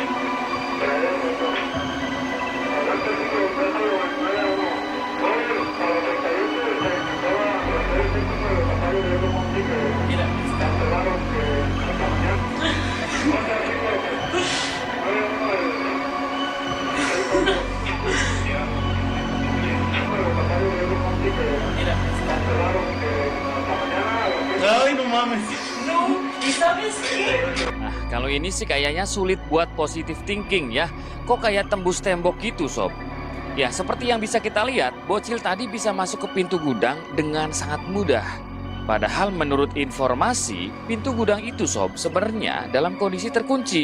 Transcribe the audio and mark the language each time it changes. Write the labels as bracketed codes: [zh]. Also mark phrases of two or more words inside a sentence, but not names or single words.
[es] Mira, mira, Ay, no mames. no, ¿y sabes qué? [id] Nah, kalau ini sih kayaknya sulit buat [en] positive thinking [id] ya. Kok kayak tembus tembok gitu, Sob? Ya, seperti yang bisa kita lihat, bocil tadi bisa masuk ke pintu gudang dengan sangat mudah. Padahal menurut informasi, pintu gudang itu, Sob, sebenarnya dalam kondisi terkunci.